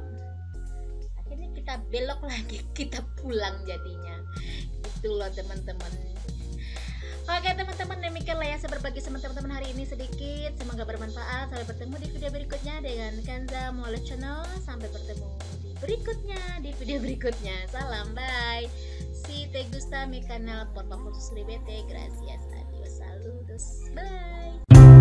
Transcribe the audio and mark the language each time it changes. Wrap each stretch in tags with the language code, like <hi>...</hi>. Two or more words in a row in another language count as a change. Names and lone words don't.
<id>Akhirnya kita belok lagi, kita pulang jadinya gitu loh teman-teman. Oke teman-teman, demikianlah ya saya berbagi sama teman-teman hari ini sedikit, semoga bermanfaat. Sampai bertemu di video berikutnya dengan Kanza Mola Channel. Sampai bertemu di video berikutnya. Salam, bye.</id> <es>Si te gusta mi canal, por favor suscríbete. Gracias, adios, saludos, bye.</es>